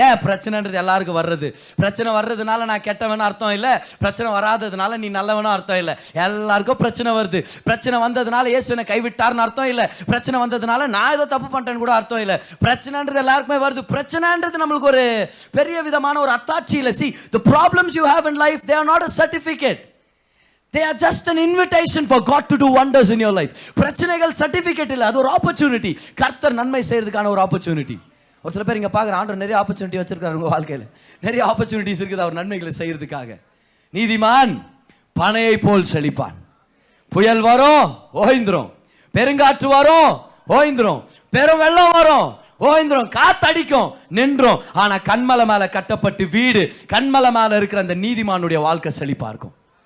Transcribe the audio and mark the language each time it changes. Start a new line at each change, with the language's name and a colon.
Tamil: ஏன் பிரச்சனைன்றது எல்லாருக்கும் வர்றது, பிரச்சனை வர்றதுனால நான் கெட்டவனும் அர்த்தம் இல்லை, பிரச்சனை வராததுனால நீ நல்லவனும் அர்த்தம் இல்லை. எல்லாருக்கும் பிரச்சனை வருது. பிரச்சனை வந்ததுனால இயேசு என்னை கைவிட்டார்னு அர்த்தம் இல்லை, பிரச்சனை வந்ததுனால நான் ஏதோ தப்பு பண்ணிட்டேன்னு கூட அர்த்தம் இல்லை. பிரச்சனைன்றது எல்லாருக்குமே வருது. பிரச்சனைன்றது நம்மளுக்கு ஒரு பெரிய விதமான ஒரு அத்தாட்சி இல்லை.
English: See, the problems you have in life, they are not a certificate. They are just an invitation for God to do wonders in your life.
Tamil: பிரச்சனைகள் சர்டிஃபிகேட் இல்லை, அது ஒரு ஆப்பர்ச்சுனிட்டி, கர்த்தர் நன்மை செய்யறதுக்கான ஒரு ஆப்பர்ச்சுனிட்டி. ஒரு சில பேர் இங்கே பார்க்குற ஆண்டவர் நிறைய ஆப்பர்ச்சுனிட்டி வச்சிருக்காரு உங்கள் வாழ்க்கையில், நிறைய ஆப்பர்ச்சுனிட்டிஸ் இருக்குது அவர் நன்மைகளை செய்யறதுக்காக. நீதிமான் பனையை போல் செழிப்பான், புயல் வரும் ஓய்ந்துரும், பெருங்காற்று வரும் ஓய்ந்துரும், பெரும் வெள்ளம் வரும் ஓய்ந்துரும், காத்தடிக்கும் நின்றும், ஆனா கண்மலை மேல கட்டப்பட்டு வீடு, கண்மலை மேல இருக்கிற அந்த நீதிமானுடைய வாழ்க்கை செழிப்பா இருக்கும்.